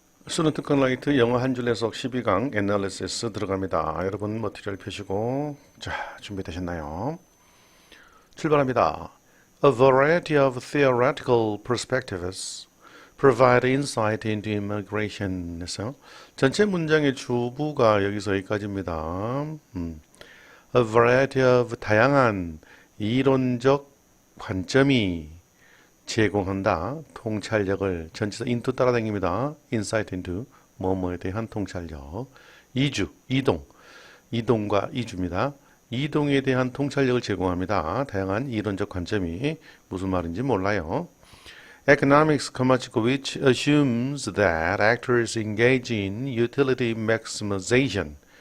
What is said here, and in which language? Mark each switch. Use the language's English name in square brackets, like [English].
[Korean] 수능 특강 라이트 영어 한 줄 해석 12강 애널리시스 들어갑니다. 여러분 머티리얼 펴시고 자 준비되셨나요? 출발합니다. [English] A variety of theoretical perspectives provide insight into immigration. [Korean] 에서 전체 문장의 주부가 여기서 여기까지입니다. [English] A variety of [Korean] 다양한 이론적 관점이 제공한다. 통찰력을 전치사 into 따라다닙니다. insight into 뭐뭐에 대한 통찰력. 이주, 이동과 이주입니다. 이동에 대한 통찰력을 제공합니다. 다양한 이론적 관점이 무슨 말인지 몰라요. [English] Economics, which assumes that actors engage in utility maximization.